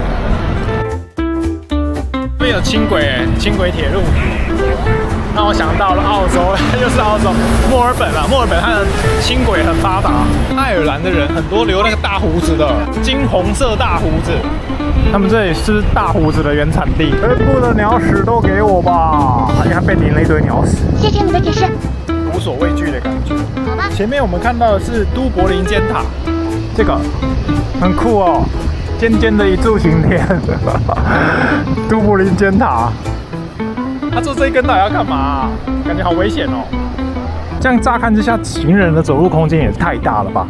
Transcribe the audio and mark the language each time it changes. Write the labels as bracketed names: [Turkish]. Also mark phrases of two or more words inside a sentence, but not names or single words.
[Chinese] 這邊有輕軌哎，輕軌鐵路，讓我想到了澳洲，又是澳洲墨爾本啊，墨爾本它的輕軌很發達。愛爾蘭的人很多留那個大鬍子的，金紅色大鬍子。他們這裡是大鬍子的原產地。全部的鳥屎都給我吧！你看被淋了一堆鳥屎。謝謝你的解釋。無所畏懼的感覺。好吧。前面我們看到的是都柏林尖塔，這個很酷哦，尖尖的一柱擎天。都柏林尖塔。他做這一根到底要幹嘛啊？感覺好危險哦。這樣乍看之下，行人的走路空間也太大了吧？